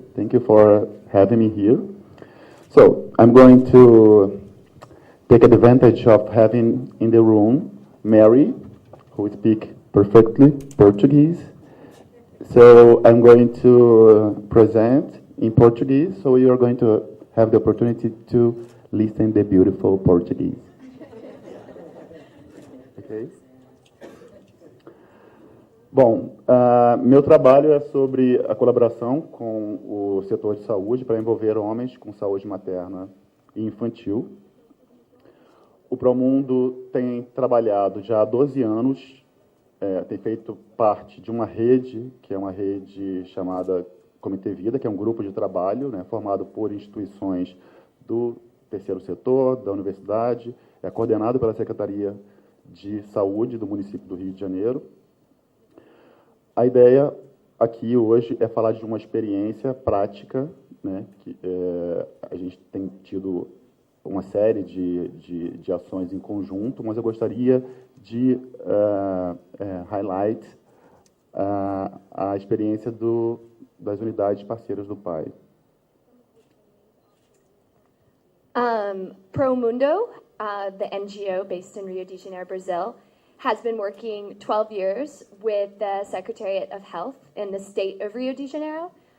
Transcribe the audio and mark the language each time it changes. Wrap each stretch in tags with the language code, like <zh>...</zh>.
<en>Thank you for having me here. So I'm going to take advantage of having in the room Mary, who speaks perfectly Portuguese. So I'm going to present in Portuguese, so you are going to have the opportunity to listen the beautiful Portuguese. Okay?</en> <pt>Bom, meu trabalho é sobre a colaboração com o setor de saúde para envolver homens com saúde materna e infantil. O Promundo tem trabalhado já há 12 anos, tem feito parte de uma rede, que é uma rede chamada Comitê Vida, que é um grupo de trabalho, né, formado por instituições do terceiro setor, da universidade, é coordenado pela Secretaria de Saúde do município do Rio de Janeiro. A ideia aqui hoje é falar de uma experiência prática, né, que a gente tem tido uma série de ações em conjunto, mas eu gostaria de highlight a experiência das unidades parceiras do PAI.</pt> <en>Promundo, the NGO based in Rio de Janeiro, Brazil, has been working 12 years with the Secretariat of Health in the state of Rio de Janeiro</en>